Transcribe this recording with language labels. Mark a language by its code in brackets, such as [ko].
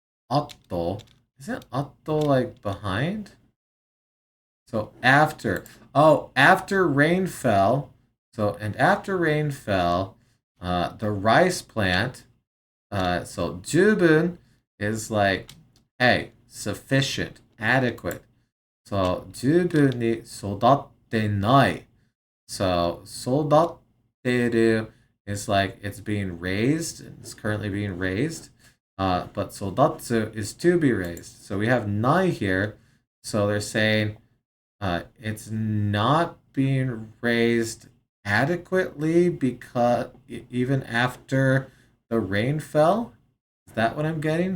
[en] Atto. Isn't atto like behind? So after. Oh, after rain fell. So, and after rain fell, the rice plant, so jubun is like, hey, sufficient, adequate. So, [ja] 十分に育ってない。 [en] So, [ja] 育ってる [en] is like it's being raised. It's currently being raised. But [ja] 育つ [en] is to be raised. So we have nai here. So they're saying it's not being raised adequately because even after the rain fell. Is that what I'm getting?